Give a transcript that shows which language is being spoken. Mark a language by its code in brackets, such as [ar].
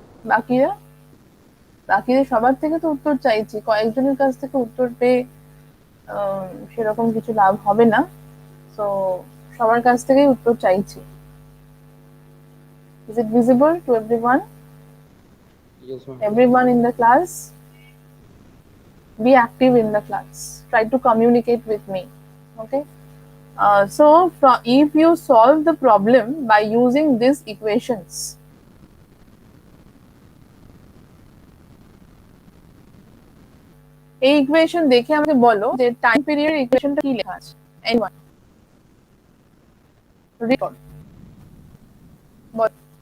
[bn] বাকিরা বাকিদের সবার থেকে তো উত্তর চাইছি, কয়েকজনের কাছ থেকে উত্তর পেয়ে সেরকম কিছু লাভ হবে না, তো সবার কাছ থেকেই উত্তর চাইছি। [en] Is it visible to everyone? Yes, ma'am. Everyone in the class? Be active in the class. Try to communicate with me. Okay. So, if you solve the problem by using these equations, [bn] এই equation দেখে আমাকে বলো যে time period ইকুয়েশনটা কি লেখা আছে। Anyone read করো, বলো।